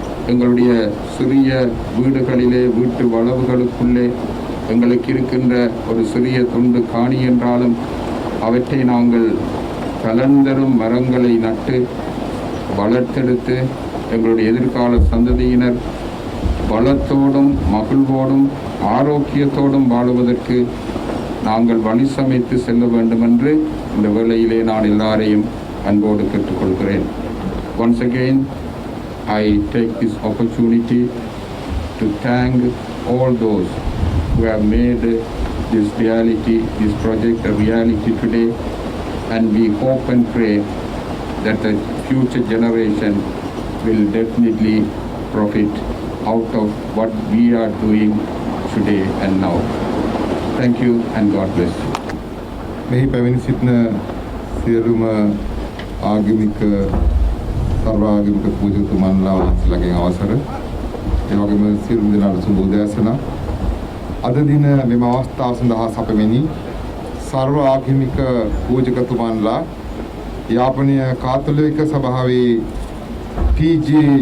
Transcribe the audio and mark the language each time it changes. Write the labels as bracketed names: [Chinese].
[Tamil] எங்களுடைய சிறிய வீடுகளிலே, வீட்டு வளவுகளுக்குள்ளே எங்களுக்கு இருக்கின்ற ஒரு சிறிய துண்டு காணி என்றாலும் அவற்றை நாங்கள் பலன்தரும் மரங்களை நட்டு வளர்த்தெடுத்து எங்களுடைய எதிர்கால சந்ததியினர் வளத்தோடும் மகிழ்வோடும் ஆரோக்கியத்தோடும் வாழுவதற்கு நாங்கள் வழி சமைத்து செல்ல வேண்டும் என்று இந்த வேளையிலே நான் எல்லாரையும் அன்போடு கேட்டுக்கொள்கிறேன். [English] Once again, I take this opportunity to thank all those who have made this reality, this project a reality today, and we hope and pray that the future generation will definitely profit out of what we are doing today and now. Thank you and God bless you. [Sinhala] මෙහි පැමිණ සිටින සියලුම ආගමික සර්වාගමික පූජකතුමන්ලා වහන්සේලාගෙන් අවසර, ඒ වගේම සියලුම දෙනාට සුබ උදෑසන. අද දින මෙම අවස්ථාව සඳහා සැපෙමිනි සර්ව ආගමික පූජකතුමන්ලා යාපනීය කාතෝලික සභාවේ පී.ජේ.